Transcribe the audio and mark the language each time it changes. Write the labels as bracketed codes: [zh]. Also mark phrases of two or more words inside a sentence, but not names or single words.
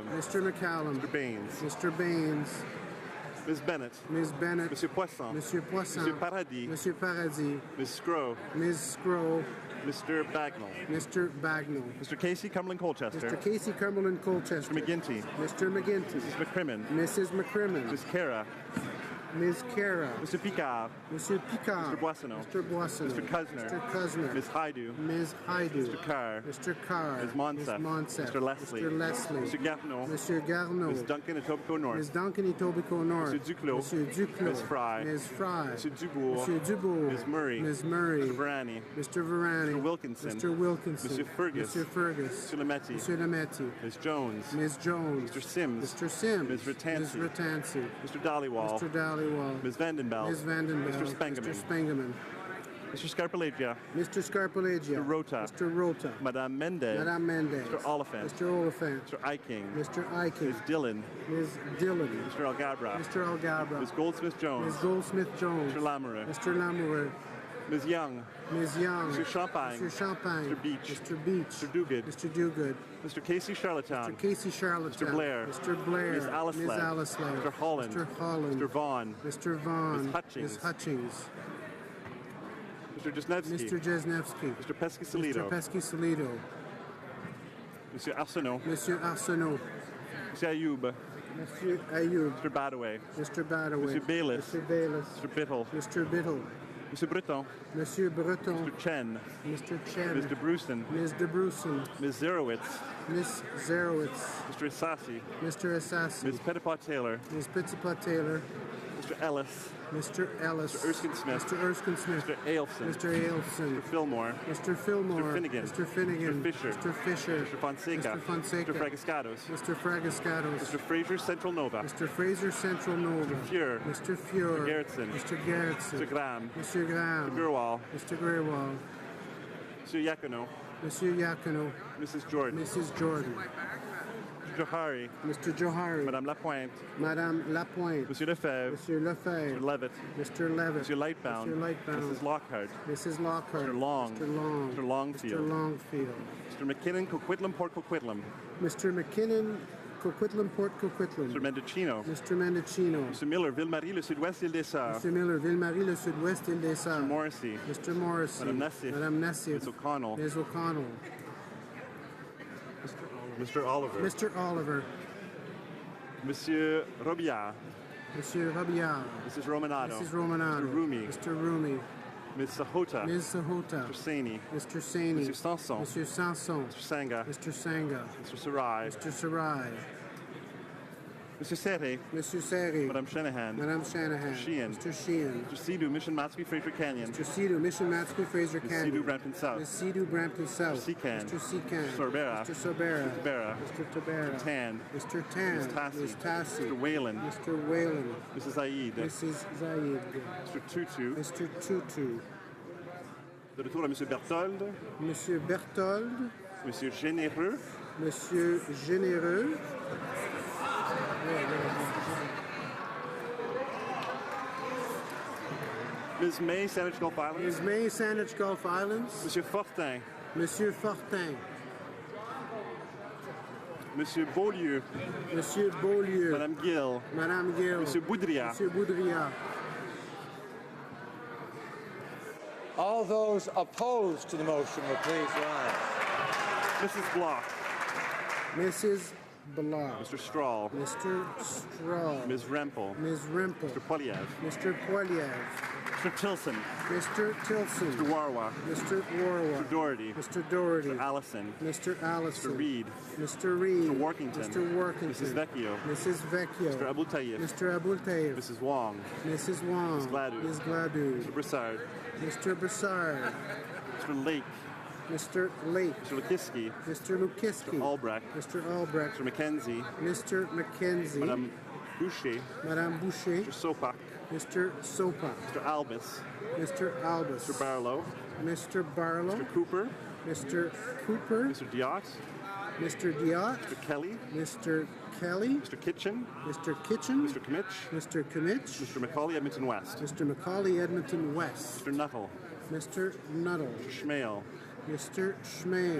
[en] Mr. McCallum. Mr. Baines. Mr. Baines. Ms. Bennett. Ms. Bennett. Monsieur Poisson. Monsieur Poisson. Monsieur Paradis. Monsieur Paradis. Ms. Scrow. Ms. Scrow. Mr. Bagnall. Mr. Bagnall. Mr. Casey Cumberland Colchester. Mr. Casey Cumberland Colchester. Mr. McGinty. Mr. McGinty. Mrs. McCrimmon. Mrs. McCrimmon. Ms. Cara. Ms. Cara. Mr. Picard. Monsieur Picard. Mr. Boissonneau. Mr. Boissonneau. Mr. Cuzner. Mr. Cuzner. Ms. Haidu. Ms. Haidu. Mr. Carr. Mr. Carr. Ms. Monsef. Monsef. Mr. Leslie. Mr. Leslie. Mr. Garneau. Monsieur Garneau. Ms. Duncan, Etobicoke North. Ms. Duncan, Etobicoke North. Monsieur Duclos. Monsieur Duclos. Ms. Fry. Ms. Fry. Monsieur Dubourg. Monsieur Dubourg. Ms. Murray. Ms. Murray. Mr. Varani. Mr. Varani. Mr. Wilkinson. Mr. Wilkinson. Monsieur Fergus. Monsieur Fergus. Mr. Lametti. Monsieur Lametti. Ms. Jones. Ms. Jones. Mr. Sims. Mr. Sims. Ms. Ratansi. Ms. Ratansi. Mr. Dollywall. Mr. Dollywall. Ms. Vandenbelt. Ms. Vandenbelt. Mr. Spengeman. Mr. Spengeman. Mr. Scarpalagia. Mr. Scarpalagia. Mr. Rota. Mr. Rota. Madame Mendez. Madame Mendez. Mr. Oliphant. Mr. Oliphant. Mr. Eiking. Mr. Eichen. Ms. Dillon. Ms. Dillon. Mr. Algabra. Mr. Algabra. Ms. Goldsmith-Jones. Ms. Goldsmith-Jones. Mr. Lamoureux. Mr. Lamoureux. Ms. Young. Ms. Young. Mr. Champagne. Mr. Champagne. Mr. Beach. Mr. Beach. Mr. Duguid. Mr. Duguid. Mr. Casey Charlottetown. Mr. Casey Charlottetown. Mr. Blair. Mr. Blair. Ms. Alisley. Ms. Alisley. Mr. Holland. Mr. Holland. Mr. Vaughn. Mr. Vaughn. Ms. Hutchings. Ms. Hutchings. Mr. Jesnevsky. Mr. Jesnevsky. Mr. Pesky-Solido. Mr. Pesky-Solido. Monsieur Arsenault. Monsieur Arsenault. Monsieur Ayoub. Monsieur Ayoub. Mr. Badaway. Mr. Badaway. Monsieur Bayliss. Mr. Bayliss. Mr. Biddle. Mr. Biddle. Monsieur Breton. Monsieur Breton. Mr. Chen. Mr. Chen. Ms. DeBrusen. Ms. DeBrusen. Ms. Zerowitz. Ms. Zerowitz. Mr. Assassi. Mr. Assassi. Ms. Pettipat-Taylor. Ms. Pettipat-Taylor. Mr. Ellis. Mr. Ellis. Mr. Erskine Smith. Mr. Erskine Smith. Mr. Ailson. Mr. Ailson. Mr. Fillmore. Mr. Fillmore. Mr. Finnegan. Mr. Finnegan. Mr. Fisher. Mr. Fisher. Mr. Fonseca. Mr. Fonseca. Mr. Fragascados. Mr. Fragascados. Mr. Fraser Central Nova. Mr. Fraser Central Nova. Mr. Fuhr. Mr. Fuhr. Mr. Gerritsen. Mr. Gerritsen. Mr. Graham. Mr. Graham. Mr. Gurwal. Mr. Grewal. Monsieur Yacono. Monsieur Yacono. Mrs. Jordan. Mrs. Jordan. Mr. Johari. Mr. Johari. Madame Lapointe. Madame Lapointe. Monsieur Lefebvre. Monsieur Lefebvre. Mr. Levitt. Mr. Levitt. Monsieur Lightbound. Mr. Lightbound. Mrs. Lockhart. Mrs. Lockhart. Mr. Long. Mr. Long. Mr. Longfield. Mr. Longfield. Mr. McKinnon, Coquitlam, Port Coquitlam. Mr. McKinnon, Coquitlam, Port Coquitlam. Mr. Mendocino. Mr. Mendocino. Mr. Miller, Ville-Marie, le sud-ouest, île des Sœurs. Mr. Miller, Ville-Marie, le sud-ouest, île des Sœurs. Mr. Morrissey. Mr. Morrissey. Madame Nassif. Madame Nassif. Ms. O'Connell. Ms. O'Connell. Mr. Oliver. Mr. Oliver. Monsieur Robillard. Monsieur Robillard. Mrs. Romanado. Mrs. Romanado. Mr. Rumi. Mr. Rumi. Ms. Sahota. Ms. Sahota. Mr. Saini. Mr. Saini. Mr. Sanson. Mr. Sanson. Mr. Sanga. Mr. Sanga. Mr. Sarai. Mr. Sarai. Mr. Serre. Mr. Serre. Madame Shanahan. Madame Shanahan. Mr. Sheehan. Mr. Sheehan. Mr. Sidhu, Mission Matsky, Fraser Canyon. Mr. Sidhu, Mission Matsky, Fraser Ms. Canyon. Sidhu, Brampton South. Ms. Sidhu, Brampton South. Mr. Secan. Mr. Secan. Mr. Sorbera. Mr. Sorbera. Mr. Tabera. Mr. Tabera. Mr. Tan. Mr. Tan. Ms. Tassi. Ms. Tassi. Mr. Whalen. Mr. Whalen. Mrs. Zaid. Mrs. Zaid. Mr. Tutu. Mr. Tutu. [fr] De retour à Monsieur Berthold. [en] Monsieur Berthold. Monsieur Généreux. Monsieur Généreux. Ms. May, Saanich Gulf Islands. Ms. May, Saanich Gulf Islands. Monsieur Fortin. Monsieur Fortin. Monsieur Beaulieu. Monsieur Beaulieu. Madame Gill. Madame Gill. Monsieur Boudria. Monsieur Boudria. All those opposed to the motion will please rise. Mrs. Bloch. Mrs. Bloch. Mr. Strahl. Mr. Strahl. Ms. Rempel. Ms. Rempel. Mr. Poiliev. Mr. Poiliev. Mr. Tilson. Mr. Tilson. Mr. Warwa. Mr. Warwa. Mr. Doherty. Mr. Doherty. Mr. Allison. Mr. Allison. Mr. Reed. Mr. Reed. Mr. Workington. Mr. Workington. Mrs. Vecchio. Mrs. Vecchio. Mr. Abul Tayyip. Mr. Abul Tayyip. Mrs. Wong. Mrs. Wong. Ms. Gladue. Ms. Gladue. Mr. Broussard. Mr. Broussard. Mr. Lake. Mr. Lake. Mr. Lukiski. Mr. Lukiski. Mr. Albrecht. Mr. Albrecht. Mr. McKenzie. Mr. McKenzie. Madame Boucher. Madame Boucher. Mr. Sopak. Mr. Sopa. Mr. Albus. Mr. Albus. Mr. Barlow. Mr. Barlow. Mr. Cooper. Mr. Cooper. Mr. Diot. Mr. Diot. Mr. Kelly. Mr. Kelly. Mr. Kitchen. Mr. Kitchen. Mr. Kimmich. Mr. Kimmich. Mr. Macaulay, Edmonton West. Mr. Macaulay, Edmonton West. Mr. Nuttall. Mr. Nuttall. Mr. Schmale. Mr. Schmale.